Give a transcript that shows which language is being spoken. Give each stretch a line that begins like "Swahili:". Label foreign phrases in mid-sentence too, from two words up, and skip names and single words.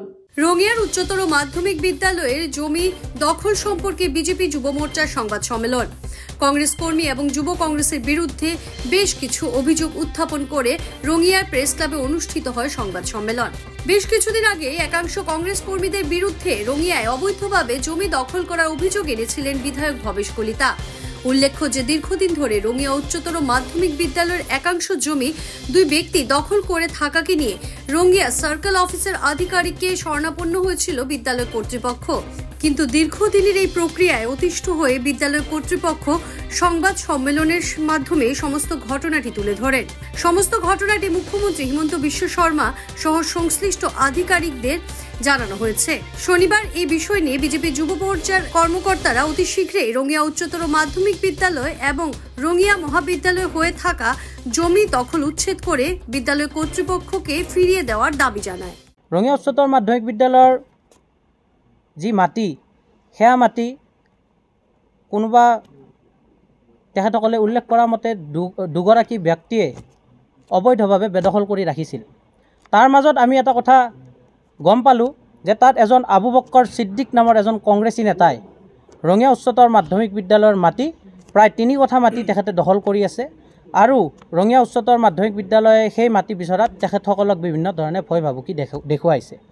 Bangla: রঙিয়ার উচ্চতর মাধ্যমিক বিদ্যালয়ের জমি দখল সম্পর্কে বিজেপি যুব মোর্চার সংবাদ সম্মেলন। কংগ্রেস কর্মী এবং যুব কংগ্রেসের বিরুদ্ধে বেশ কিছু অভিযোগ উত্থাপন করে রঙিয়ার প্রেস ক্লাবে অনুষ্ঠিত হয় সংবাদ সম্মেলন। বেশ কিছুদিন আগে একাংশ কংগ্রেস কর্মীদের বিরুদ্ধে রঙিয়ায় অবৈধভাবে জমি দখল করার অভিযোগ এনেছিলেন বিধায়ক ভবেশ কলিতা। উল্লেখ্য যে দীর্ঘদিন ধরে রঙিয়া উচ্চতর মাধ্যমিক বিদ্যালয়ের একাংশ জমি দুই ব্যক্তি দখল করে থাকাকে নিয়ে রঙিয়া সার্কেল অফিসের আধিকারিককে শরণাপন্ন হয়েছিল বিদ্যালয় কর্তৃপক্ষ। কিন্তু দীর্ঘদিনের এই প্রক্রিয়ায় অতিষ্ঠ হয়ে বিদ্যালয় কর্তৃপক্ষ সংবাদ সম্মেলনের মাধ্যমে সমস্ত ঘটনাটি তুলে ধরেন। সমস্ত ঘটনাটি মুখ্যমন্ত্রী হিমন্ত বিশ্ব শর্মা সহ সংশ্লিষ্ট আধিকারিকদের জানানো হয়েছে। শনিবার এই বিষয় নিয়ে বিজেপি যুব মোর্চার কর্মকর্তারা অতি শীঘ্রই রঙিয়া উচ্চতর মাধ্যমিক বিদ্যালয় এবং রঙিয়া মহাবিদ্যালয় হয়ে থাকা জমি দখল উচ্ছেদ করে বিদ্যালয় কর্তৃপক্ষকে ফিরিয়ে দেওয়ার দাবি জানায়।
Assamese: রঙিয়া উচ্চতর মাধ্যমিক বিদ্যালয়ৰ যি মাটি সেয়া মাটি কোনোবা তেখেতসকলে উল্লেখ কৰা মতে দুগৰাকী ব্যক্তিয়ে অবৈধভাৱে বেদখল কৰি ৰাখিছিল। তাৰ মাজত আমি এটা কথা গম পালোঁ যে তাত এজন আবু বক্কৰ ছিদ্দিক নামৰ এজন কংগ্ৰেছী নেতাই ৰঙিয়া উচ্চতৰ মাধ্যমিক বিদ্যালয়ৰ মাটি প্ৰায় 3 কঠা মাটি তেখেতে দখল কৰি আছে আৰু ৰঙিয়া উচ্চতৰ মাধ্যমিক বিদ্যালয়ে সেই মাটি বিচৰাত তেখেতসকলক বিভিন্ন ধৰণে ভয় ভাবুকি দেখুৱাইছে।